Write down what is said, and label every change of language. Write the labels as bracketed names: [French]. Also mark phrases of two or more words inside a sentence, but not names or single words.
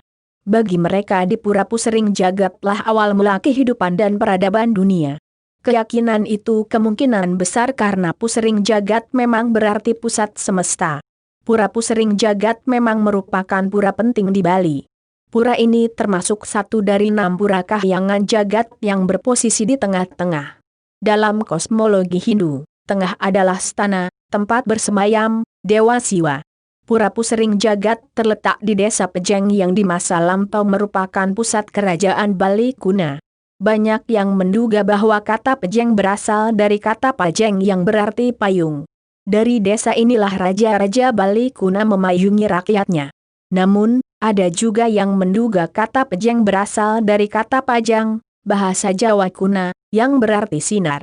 [Indonesian] Bagi mereka di Pura Pusering Jagatlah awal mula kehidupan dan peradaban dunia. Keyakinan itu kemungkinan besar karena Pusering Jagat memang berarti pusat semesta. Pura Pusering Jagat memang merupakan pura penting di Bali. Pura ini termasuk satu dari 6 pura kahyangan jagat yang berposisi di tengah-tengah. Dalam kosmologi Hindu, tengah adalah stana, tempat bersemayam, Dewa Siwa. Pura Pusering Jagat terletak di desa Pejeng yang di masa lampau merupakan pusat kerajaan Bali kuna. Banyak yang menduga bahwa kata Pejeng berasal dari kata Pajeng yang berarti payung. Dari desa inilah raja-raja Bali kuna memayungi rakyatnya. Namun, ada juga yang menduga kata Pejeng berasal dari kata Pajang, bahasa Jawa kuna, yang berarti sinar.